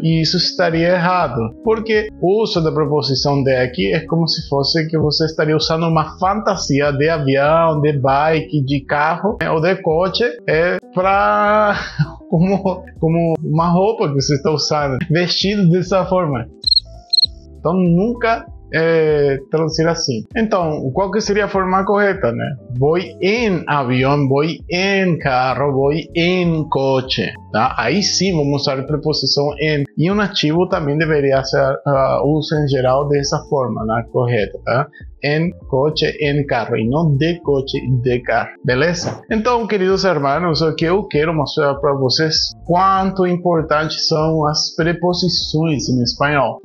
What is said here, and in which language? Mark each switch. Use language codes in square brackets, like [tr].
[pt] E isso estaria errado, porque o uso da preposição de aqui é como se fosse que você estaria usando uma fantasia de avião, de bike, de carro, né? Ou de coche, para como uma roupa que você está usando, vestido dessa forma. Então nunca traduzir assim. Então, qual que seria a forma correta, né? [es] Voy en avião, voy en carro, voy en coche, tá? [pt] Aí sim vamos usar a preposição en. E o nativo também deveria ser uso em geral dessa forma, né? Correta, tá? En coche, en carro, e não de coche, de carro, beleza? Então, queridos irmãos, o que eu quero mostrar para vocês quanto importantes são as preposições em espanhol.